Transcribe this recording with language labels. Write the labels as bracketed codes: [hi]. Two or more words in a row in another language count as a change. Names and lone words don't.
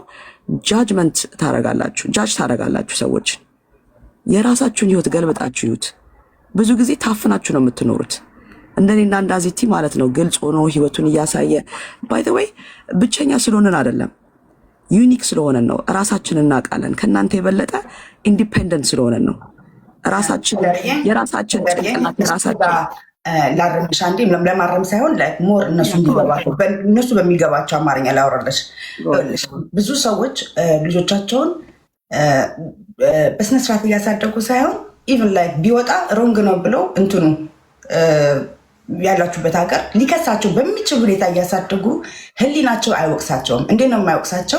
[am] ጃጅመንት ታረጋላችሁ ሰዎች። የራሳችሁን ህይወት ገልበጣችሁ ይዩት። ብዙ ጊዜ ታፍናችሁ ነው የምትኖሩት። እንደኔና እንዳዚቲ ማለት ነው ግልጽ ሆኖ ህይወቱን እያሳየ [en] by the way [am] ብቸኛ ስለሆነን አይደለም ዩኒክ ስለሆነን ነው። ራሳችንን እናውቃለን። ከናንተ የበለጠ ኢንዲፔንደንት ስለሆነን ነው። የራሳችን ጭንቅላት ራሳችን ላረምሽ አንዴ ለማረም ሳይሆን ሞር እነሱ በሚገባቸው አማርኛ ላወራለሽ። ብዙ ሰዎች ልጆቻቸውን በስነስርዓት እያሳደጉ ሳይሆን [en] even like [am] ቢወጣ ሮንግ ነው ብለው እንትኑ ያላችሁበት ሀገር ሊከሳቸው በሚችል ሁኔታ እያሳደጉ ህሊናቸው አይወቅሳቸውም። እንዴት ነው የማይወቅሳቸው?